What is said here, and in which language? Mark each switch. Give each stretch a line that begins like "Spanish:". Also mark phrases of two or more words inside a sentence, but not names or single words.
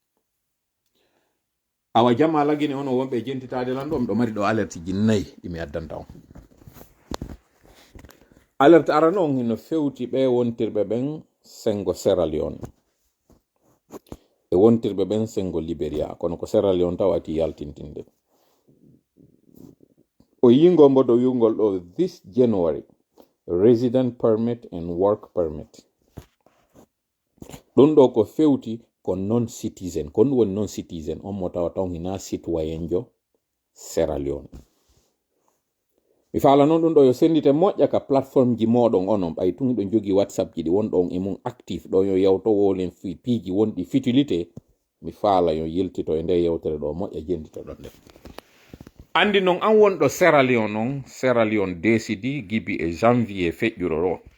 Fula: awa jam a lagine ono wonɓe jentitade lan ɗo miɗo mari ɗo alerte ji 4 ɗi mi addanta on alerte arano on hino fewti ɓe wontirɓe ɓen sengo Sierra Leone e wontirɓe ɓen sengo Liberia kono ko Sierra Leone taw ati yaltintinde o yingo mbodo yungol ɗo
English: this January resident permit and work permit
Fula: ɗum ɗo ko fewti ko
English: non citizen
Fula: ko ɗum woni
English: non citizen
Fula: on mo tawa taw hina citoyen jo Sierra Leone mi faala noon ɗum ɗo yo sendite moƴƴa ka plateforme ji moɗon onon ɓay tun ɗo jogi WhatsApp ji ɗi wonɗon e mum active ɗo yo yawtowolen piiji wonɗi futilité mi faala yo yiltito e nde yewtere ɗo moƴƴa jendito ɗon nde andi noon an wonɗo Sierra Leone noon Sierra Leone décidi gibi e janvier feƴƴuro ɗo